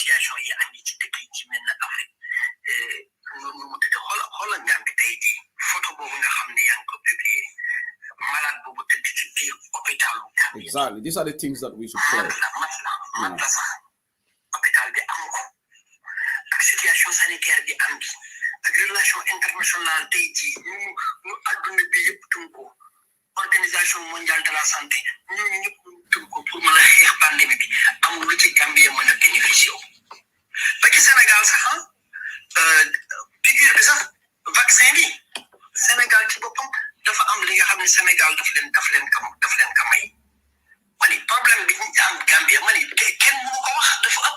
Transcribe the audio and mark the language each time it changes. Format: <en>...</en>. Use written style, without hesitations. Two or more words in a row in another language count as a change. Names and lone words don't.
<en>Exactly, these are the things that we should play. Yeah.</en> <fr>Situation sanitaire</fr> <wo>di am bi ak</wo> <fr>relation internationale</fr> <wo>tay ji ñu aduna bi yépp tunko</wo> <fr>organisation mondiale de la santé</fr> <wo>ñu ñëpp tunko pour mëna xex pandémie bi am lu ci Gambie mëna bénéficier ba ci Sénégal sax piqûre bi sax vaccin bi Sénégal ci boppam dafa am li nga xam ne Sénégal daf leen ka may mani problème bi ñu am Gambia mani kenn mënu ko wax dafa ëpp.</wo>